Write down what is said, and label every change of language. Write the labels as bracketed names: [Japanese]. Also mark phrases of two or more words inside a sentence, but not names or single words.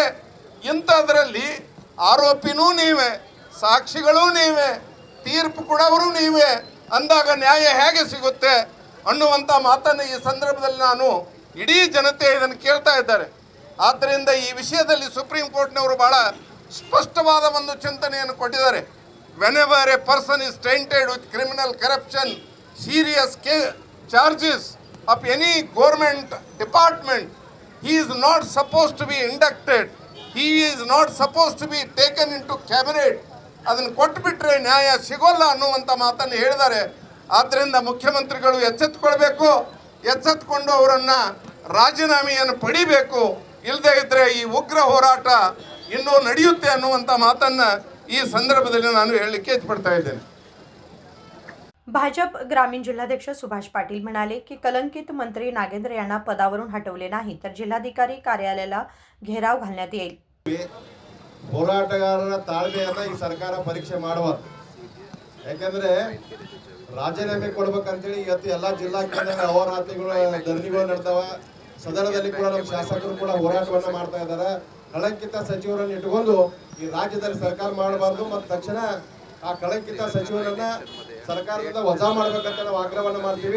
[Kannada] ಇಂಥದ್ರಲ್ಲಿ ಆರೋಪಿನೂ ನೀವೇ, ಸಾಕ್ಷಿಗಳೂ ನೀವೇ, ತೀರ್ಪು ಕೊಡೋರು ನೀವೇ ಅಂದಾಗ ನ್ಯಾಯ ಹೇಗೆ ಸಿಗುತ್ತೆ ಅನ್ನುವಂಥ ಮಾತನ್ನು ಈ ಸಂದರ್ಭದಲ್ಲಿ ನಾನು ಇಡೀ ಜನತೆ ಇದನ್ನು ಕೇಳ್ತಾ ಇದ್ದಾರೆ। ಆದ್ದರಿಂದ ಈ ವಿಷಯದಲ್ಲಿ ಸುಪ್ರೀಂ ಕೋರ್ಟ್ನವರು ಭಾಳ ಸ್ಪಷ್ಟವಾದ ಒಂದು ಚಿಂತನೆಯನ್ನು ಕೊಟ್ಟಿದ್ದಾರೆ। [English] Whenever a person is tainted with criminal corruption, serious charges of any government department, he is not supposed to be inducted, he is not supposed to be taken into cabinet, [Kannada] ಅದನ್ನು ಕೊಟ್ಟುಬಿಟ್ರೆ ನ್ಯಾಯ ಸಿಗೋಲ್ಲ ಅನ್ನುವಂಥ ಮಾತನ್ನು ಹೇಳಿದ್ದಾರೆ। ಆದ್ದರಿಂದ ಮುಖ್ಯಮಂತ್ರಿಗಳು ಎಚ್ಚೆತ್ತುಕೊಳ್ಬೇಕು, ಎಚ್ಚೆತ್ತುಕೊಂಡು ಅವರನ್ನು ರಾಜೀನಾಮೆಯನ್ನು ಪಡಿಬೇಕು, ಇಲ್ಲದೇ ಇದ್ದರೆ ಈ ಉಗ್ರ ಹೋರಾಟ ಇನ್ನೂ ನಡೆಯುತ್ತೆ ಅನ್ನುವಂಥ ಮಾತನ್ನು ಈ ಸಂದರ್ಭದಲ್ಲಿ ನಾನು ಹೇಳಲಿಕ್ಕೆ ಇಚ್ಛಪಡ್ತಾ ಇದ್ದೇನೆ। [Marathi] भाजप ग्रामीण जिल्हाध्यक्ष सुभाष पाटील म्हणाले की कलंकित मंत्री नागेंद्र यांना पदावरून हटवले नाही तर जिल्हाधिकारी कार्यालयाला घेराव घालण्यात येईल। [Kannada] ಹೋರಾಟಗಾರರ ತಾಳ್ಮೆಯನ್ನು ಈ ಸರ್ಕಾರ ಪರೀಕ್ಷೆ ಮಾಡಬಾರದು। ಯಾಕಂದರೆ ರಾಜೀನಾಮೆ ಕೊಡ್ಬೇಕಂತೇಳಿ ಇವತ್ತು ಎಲ್ಲಾ ಜಿಲ್ಲಾ ಕೇಂದ್ರಗಳ ಅಹೋರಾತ್ರಿಗಳು ಧರಣಿಗಳು ನಡೆದವ. ಸದನದಲ್ಲಿ ಕೂಡ ನಮ್ಮ ಶಾಸಕರು ಕೂಡ ಹೋರಾಟವನ್ನ ಮಾಡ್ತಾ ಇದ್ದಾರೆ. ಕಳಂಕಿತ ಸಚಿವರನ್ನು ಇಟ್ಟುಕೊಂಡು ಈ ರಾಜ್ಯದಲ್ಲಿ ಸರ್ಕಾರ ಮಾಡಬಾರ್ದು ಮತ್ತು ತಕ್ಷಣ ಆ ಕಳಂಕಿತ ಸಚಿವರನ್ನ ಸರ್ಕಾರದಿಂದ ವಜಾ ಮಾಡ್ಬೇಕಂತ ನಾವು ಆಗ್ರಹವನ್ನ ಮಾಡ್ತೀವಿ.